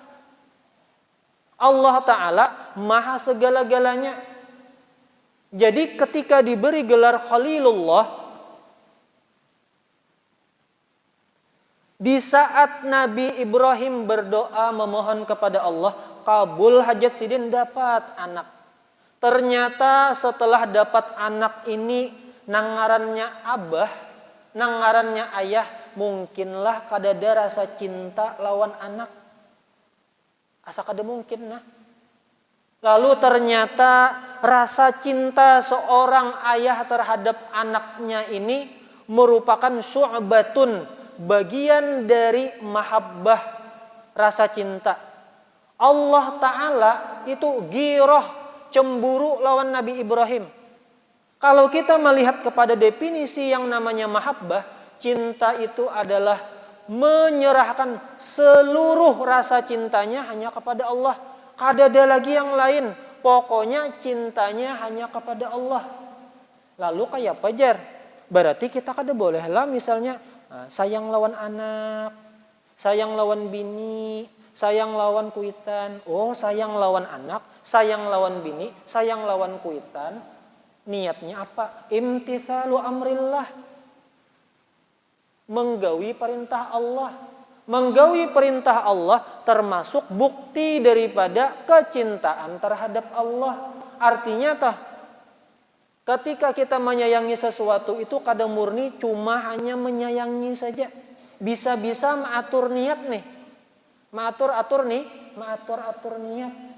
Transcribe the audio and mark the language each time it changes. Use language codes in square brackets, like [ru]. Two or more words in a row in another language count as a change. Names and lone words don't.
[id] Allah Ta'ala maha segala-galanya. Jadi ketika diberi gelar Khalilullah, di saat Nabi Ibrahim berdoa memohon kepada Allah, [bjn] kabul hajat sidin, dapat anak. Ternyata setelah dapat anak ini, nangarannya abah, nangarannya ayah, mungkinlah kadada rasa cinta lawan anak. Asa kada mungkin nah. [id] Lalu ternyata rasa cinta seorang ayah terhadap anaknya ini merupakan syu'batun, bagian dari mahabbah, rasa cinta. Allah Ta'ala itu ghirah, cemburu lawan Nabi Ibrahim. Kalau kita melihat kepada definisi yang namanya mahabbah, cinta itu adalah menyerahkan seluruh rasa cintanya hanya kepada Allah. [bjn] Kada ada lagi yang lain. [id] Pokoknya cintanya hanya kepada Allah. [bjn] Lalu kayak apa jar? Berarti kita kada bolehlah misalnya sayang lawan anak, sayang lawan bini, sayang lawan kuitan. Oh, sayang lawan anak, sayang lawan bini, sayang lawan kuitan. [id] Niatnya apa? [ar] امتثال أمر الله. [bjn] Menggawi perintah Allah. [id] Menggawi perintah Allah termasuk bukti daripada kecintaan terhadap Allah. Artinya ketika kita menyayangi sesuatu itu kadang murni cuma hanya menyayangi saja. Bisa-bisa mengatur niat nih. Mengatur niat.